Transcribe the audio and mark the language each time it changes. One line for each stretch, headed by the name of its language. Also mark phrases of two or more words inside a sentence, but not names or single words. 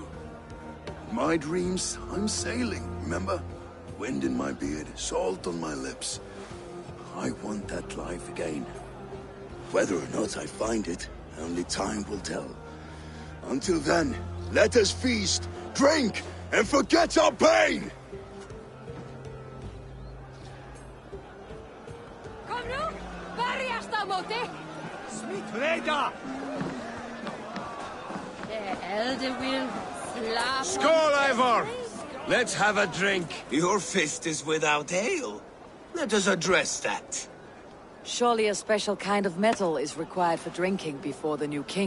English: In my dreams, I'm sailing, remember? Wind in my beard, salt on my lips. I want that life again. Whether or not I find it, only time will tell. Until then, let us feast, drink, and forget our pain!
Swedish: Kom nu!
Icelandic: Bergast á móti! Smitträdda!
English: The elder will slap. Skål, Eivor! Let's have a drink. Your fist is without ale. Let us address that. Surely a special kind of metal is required for drinking before the new king.